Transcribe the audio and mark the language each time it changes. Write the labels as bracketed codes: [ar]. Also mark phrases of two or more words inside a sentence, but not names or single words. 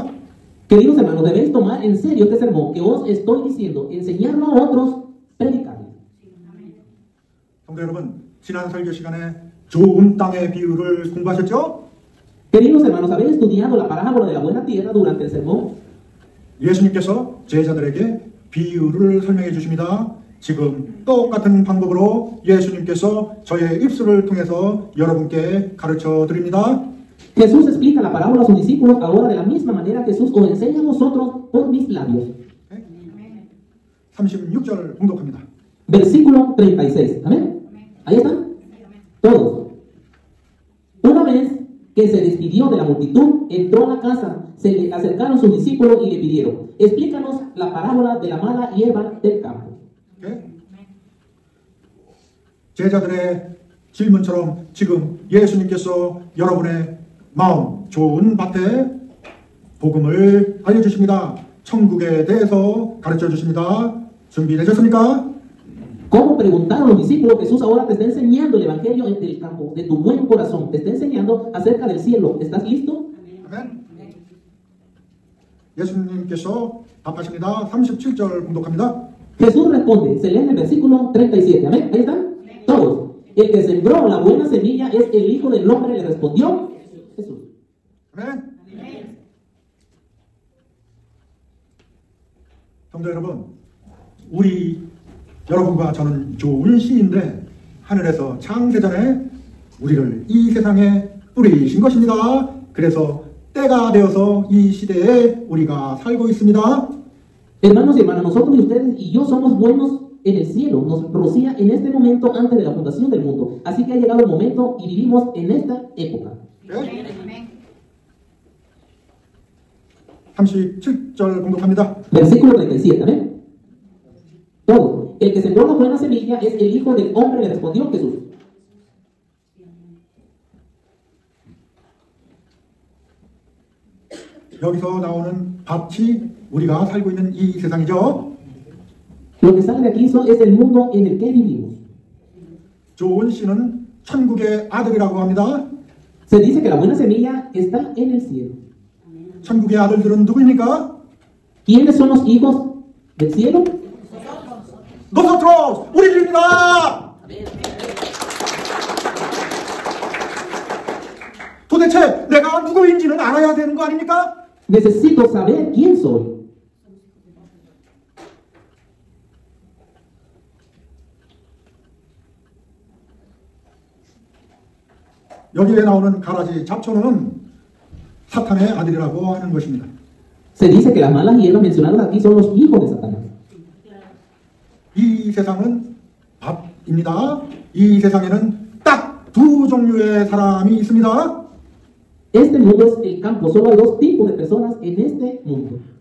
[es] Queridos hermanos, debéis tomar en serio este sermón que os estoy diciendo, enseñarlo a otros, predicarlo. [ko] 성도 여러분, 지난 설교 시간에 좋은 땅의 비유를 공부하셨죠? [es] Queridos hermanos, ¿habéis estudiado la parábola de la buena tierra durante el sermón? [ko] 예수님께서 제자들에게 비유를 설명해 주십니다. 지금 똑같은 방법으로 예수님께서 저의 입술을 통해서 여러분께 가르쳐 드립니다. [es] Jesús explica la parábola a sus discípulos ahora de la misma manera que Jesús os enseña a vosotros por mis labios. [ko] 36절 봉독합니다. [es] Versículo 36. ¿Amén? ¿Ahí están? Todos. Una vez que se despidió de la multitud, entró a la casa, se le acercaron sus discípulos y le pidieron, explícanos la parábola de la mala hierba del campo. [ko] 제자들의 질문처럼 지금 예수님께서 여러분의 마음 좋은 밭에 복음을 알려주십니다. 천국에 대해서 가르쳐 주십니다. 준비되셨습니까? [es] Como preguntaron los discípulos, Jesús ahora te está enseñando el evangelio del campo, de tu buen corazón. Te está enseñando acerca del cielo. ¿Estás listo? [ko] 아멘. 예수님께서 답하십니다. 37절 공독합니다. [es] Jesús responde, se lee en el versículo 37. Amén. Ahí están. Todos. El que sembró la buena semilla es el Hijo del Hombre, le respondió Jesús. [ko] 아멘. 성도 여러분, 우리 여러분과 저는 좋은 시인데 하늘에서 창세전에 우리를 이 세상에 뿌리신 것입니다. 그래서 때가 되어서 이 시대에 우리가 살고 있습니다. [es] Hermanos y hermanas, nosotros y ustedes y yo somos buenos en el cielo. Nos rocía en este momento antes de la fundación del mundo. Así que ha llegado el momento y vivimos en esta época. [ko] 네? 37절 공독합니다. [es] Versículo 37. Amén. Todo. El que sembró la buena semilla es el Hijo del Hombre, le respondió Jesús. [ko] 여기서 나오는 밭이 우리가 살고 있는 이 세상이죠. [es] Lo que sale de aquí es el mundo en el que vivimos. [ko] 좋은 씨는 천국의 아들이라고 합니다. [es] Se dice que la buena semilla está en el cielo. [ko] 천국의 아들들은 누구입니까? [es] ¿Quiénes son los hijos del cielo? nosotros, [ko] 우리들입니다. 도대체 내가 누구인지는 알아야 되는 거 아닙니까? [es] Necesito saber quién soy. [ko] 여기에 나오는 가라지 잡초는 사탄의 아들이라고 하는 것입니다. [es] Se dice que las malas hierbas mencionadas aquí son los hijos de Satanás. [ko] 이 세상은 밭입니다. 이 세상에는 딱 두 종류의 사람이 있습니다. [es] Este mundo es el campo. Solo hay dos tipos de personas en este mundo.